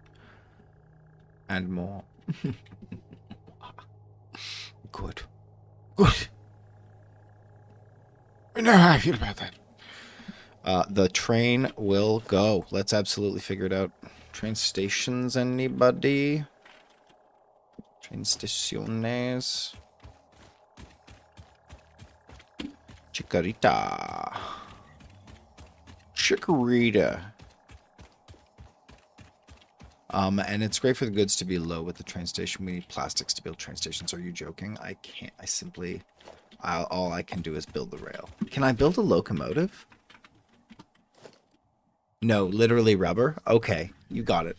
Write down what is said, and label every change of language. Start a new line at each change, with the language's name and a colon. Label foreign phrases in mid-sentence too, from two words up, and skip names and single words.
English: And more. Good. Good. I know how I feel about that. The train will go. Let's absolutely figure it out. Train stations, anybody? Train staciones. Chikorita. Chikorita. And it's great for the goods to be low with the train station. We need plastics to build train stations. Are you joking? I can't. I simply... all I can do is build the rail. Can I build a locomotive? No, literally rubber? Okay, you got it.